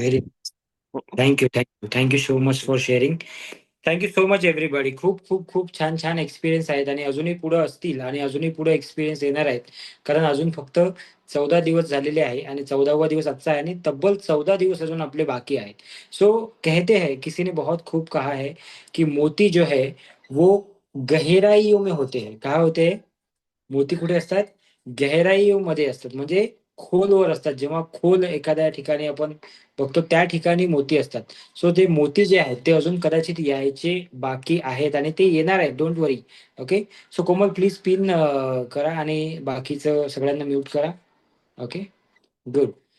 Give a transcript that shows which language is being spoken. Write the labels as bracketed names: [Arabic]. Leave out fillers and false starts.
[English] Very thank you, thank you, thank you so much for sharing. Thank you so much everybody. [Marathi] खूप खूप खूप छान छान एक्सपिरियन्स आहेत आणि अजूनही पुढे असतील आणि अजूनही पुढे एक्सपिरियन्स येणार आहेत. कारण अजून फक्त 14 दिवस झालेले आहे आणि 14वा दिवस आजचा आहे आणि तब्बल 14 दिवस अजून आपले बाकी आहेत. [Hindi] सो कहते हैं, किसी ने बहुत खूब कहा है कि मोती जो है वो गहराइयों में होते हैं. कहा होते हैं? [Marathi] मोती कुठे असतात? गहराईमध्ये असतात. म्हणजे खोलवर असतात. जेव्हा खोल एखाद्या ठिकाणी आपण बघतो त्या ठिकाणी मोती असतात. सो ते मोती जे आहेत ते अजून कदाचित यायचे बाकी आहेत आणि ते येणार आहेत. [English] Don't worry. [Marathi] Okay. So Komal please pin करा आणि बाकीचं सगळ्यांना म्यूट करा. ओके. गुड.